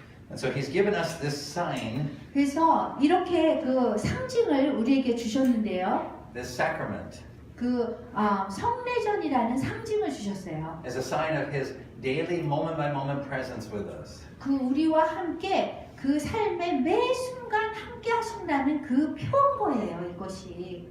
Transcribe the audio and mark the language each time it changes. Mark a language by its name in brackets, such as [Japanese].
[English] And so He's given us this sign, [Korean] 그래서 이렇게 그 상징을 우리에게 주셨는데요. [English] this sacrament, [Korean] 성례전이라는 상징을 주셨어요. [English] as a sign of His daily moment by moment presence with us. [Korean] 그 우리와 함께 그 삶의 매 순간 함께 하신다는 그 표현 거예요, 이것이.